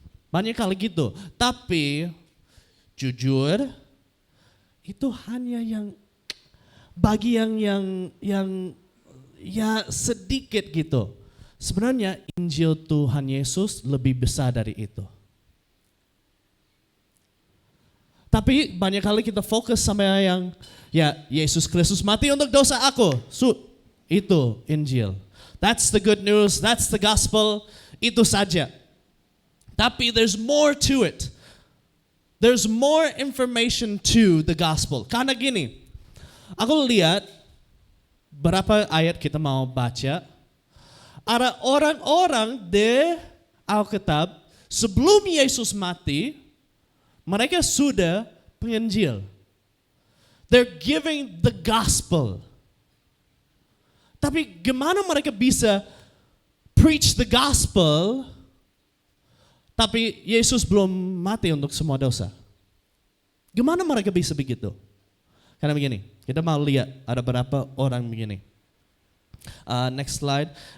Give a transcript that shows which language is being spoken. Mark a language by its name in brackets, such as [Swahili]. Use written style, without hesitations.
[Indonesian] Banyak kali gitu. Tapi jujur itu hanya yang bagi yang ya sedikit gitu. Sebenarnya Injil Tuhan Yesus lebih besar dari itu. Tapi banyak kali kita fokus sama yang Yesus Kristus mati untuk dosa aku. Itu Injil. [English] That's the good news, that's the gospel. [Indonesian] Itu saja. Tapi [English] there's more to it. There's more information to the gospel. [Indonesian] Karena gini, aku lihat berapa ayat kita mau baca. Ada orang-orang di Alkitab sebelum Yesus mati, mereka sudah penginjil. [English] They're giving the gospel. [Indonesian] Tapi gimana mereka bisa [English] preach the gospel, [Indonesian] tapi Yesus belum mati untuk semua dosa? Gimana mereka bisa begitu? Karena begini, kita mau lihat ada berapa orang begini. [English] Next slide.